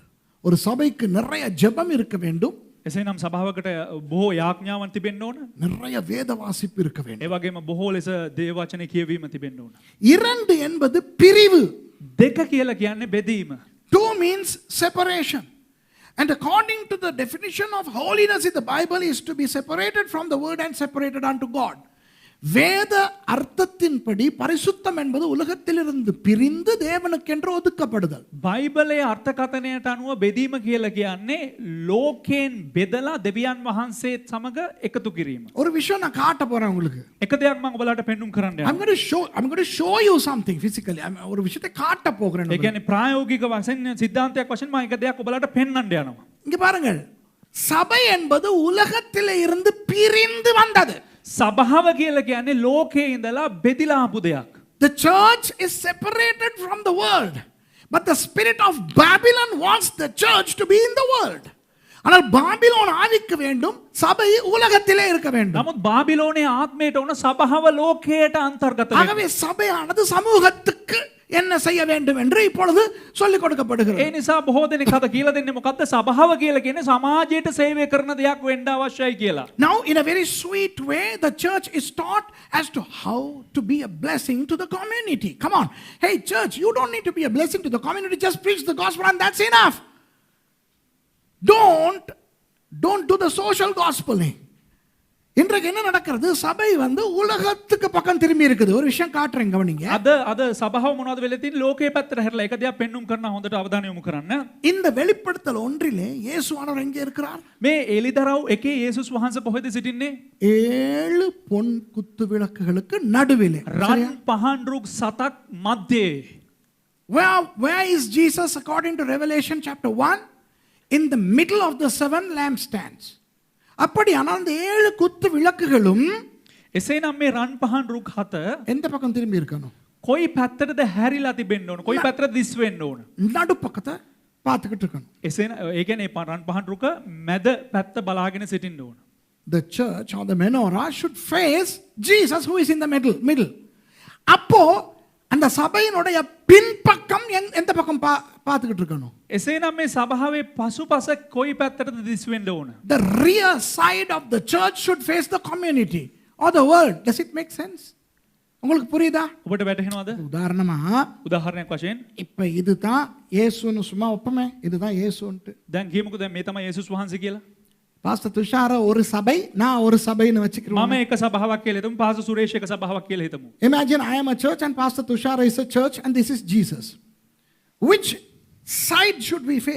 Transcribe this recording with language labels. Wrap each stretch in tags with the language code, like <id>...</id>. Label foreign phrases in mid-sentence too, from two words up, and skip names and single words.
<ta>ஒரு சபைக்கு நிறைய ஜெபம் இருக்க வேண்டும்.</ta> <si>එසේනම් සභාවකට බොහෝ යාඥාවන් තිබෙන්න ඕන.</si> <ta>நிறைய வேத வாசிப்பு இருக்க வேண்டும்.</ta> <si>ඒ වගේම බොහෝ ලෙස දේව වචනේ කියවීම තිබෙන්න ඕන.</si> <ta>இரண்டு என்பது பிரிவு.</ta> <si>දෙක කියලා කියන්නේ බෙදීම.</si> <en>Two means separation. And according to the definition of holiness in the Bible is to be separated from the word and separated unto God.</en> <ta>வேத அர்த்தத்தின்படி பரிசுத்தம் என்பது உலகத்திலிருந்து பிரிந்து தேவனுக்கென்று ஒதுக்கப்படுதல்.</ta> <si>බයිබලයේ අර්ථකථනයට අනුව බෙදීම කියලා කියන්නේ ලෝකයෙන් බෙදලා දෙවියන් වහන්සේත් සමග එකතු කිරීම.</si> <ta>ஒரு விஷயம் நான் காட்ட போறேன் உங்களுக்கு.</ta> <si>එක දෙයක් මම ඔයාලට පෙන්눔 කරන්න</si> <en>I'm</en> <si>යනවා.</si> <en>going to show you something physically.</en> <ta>ஒரு விஷயத்தை காட்ட போகிறேன்.</ta> <si>ඒ කියන්නේ ප්‍රායෝගික වශයෙන් සිද්ධාන්තයක් වශයෙන් මම එක දෙයක් ඔයාලට පෙන්වන්න යනවා.</si> <ta>இங்க பாருங்கள். சபை என்பது உலகத்திலே இருந்து பிரிந்து வந்தது.</ta> <si>සභාව කියලා කියන්නේ ලෝකයේ ඉඳලා බෙදිලා ආපු දෙයක්.</si> <en>The church is separated from the world. But the spirit of Babylon wants the church to be in the world.</en> <ta>ஆனால் பாபிலோன் ஆவிக்க வேண்டும், சபை உலகத்திலே இருக்க வேண்டும்.</ta> <si>නමුත් බාබිලෝනයේ ආත්මයට උන සභාව ලෝකයට අන්තර්ගත වෙනවා.</si> <ta>ஆகவே சபையானது சமூகத்துக்கு என்ன செய்ய வேண்டும் என்று இப்பொழுது சொல்லிக் கொடுக்கப்படுகிறது.</ta> <si>ඒ නිසා බොහෝ දෙනෙක් අද කියලා දෙන්නේ මොකද්ද? සභාව කියලා කියන්නේ සමාජයට සේවය කරන දෙයක් වෙන්න අවශ්‍යයි කියලා.</si> <en>Now in a very sweet way the church is taught as to how to be a blessing to the community. Come on. Hey church, you don't need to be a blessing to the community, just preach the gospel and that's enough. Don't do the social gospeling.</en> <ta>இன்றைக்கு என்ன நடக்கிறது? சபை வந்து உலகத்துக்கு பக்கம் திரும்பி இருக்குது. ஒரு விஷயம் காட்டுறேன் கவனிங்க.</ta> <si>අද සභාව මොනවද වෙලා තියෙන්නේ? ලෝකයේ පැත්තට හැරලා එක දෙයක් පෙන්눔 කරන හොඳට අවධානය යොමු කරන්න.</si> <ta>இந்த வெளிப்படுத்தல் ஒன்றிலே இயேசுவானவர் எங்கே இருக்கிறார்?</ta> <si>මේ එලිදරව් එකේ යේසුස් වහන්සේ කොහෙද සිටින්නේ?</si> <ta>7 பொன் குத்து விளக்குகளுக்கு நடுவிலே.</ta> <si>රන් පහන් රුක් 7ක් මැද්දේ.</si> <en>Where is Jesus according to Revelation chapter 1? In the middle of the 7 lampstands.</en> <ta>அப்படியானால் அந்த 7 குத்து விளக்குகளும்</ta> <si>එසේනම් මේ රන් පහන් රුක් 7</si> <ta>எந்த பக்கம் திரும்பி இருக்கணும்?</ta> <si>කොයි පැත්තටද හැරිලා තිබෙන්න ඕන? කොයි පැත්තටද දිස් වෙන්න ඕන?</si> <ta>நடு பக்கத்தை பார்த்துக்கிட்டு இருக்கணும்.</ta> <si>එසේ ඒ කියන්නේ රන් පහන් රුක මැද පැත්ත බලාගෙන සිටින්න ඕන.</si> <en>The church or the menorah should face Jesus who is in the middle.</en> <ta>அப்போ அந்த சபையினுடைய பின்பக்கம் எந்த பக்கம் பார்த்துக்கிட்டு இருக்கணும்?</ta> <si>එසේනම් මේ සභාවේ පසුපස කොයි පැත්තටද දිස් වෙන්න ඕන?</si> <en>The rear side of the church should face the community or the world. Does it make sense?</en> <ta>உங்களுக்கு புரியுதா?</ta> <si>ඔබට වැටහෙනවද?</si> <ta>உதாரணமா</ta> <si>උදාහරණයක් වශයෙන්</si> <ta>இப்ப இதுதான் இயேசுன்னு சும்மா ஒப்பமே, இதுதான் இயேசுன்ட்டு.</ta> <si>දැන් කියමුකෝ දැන් මේ තමයි යේසුස් වහන්සේ කියලා.</si> <ta>பாஸ்டர் துஷார ஒரு சபை, நான் ஒரு சபைன்னு வச்சுக்கிறோம்.</ta> <si>මම එක සභාවක් කියලා හිතමු. පාසු සුරේෂ් එක සභාවක් කියලා හිතමු.</si> <en>Imagine I am a church and Pastor Tushara is a church and this is Jesus. Which side should we face?</en>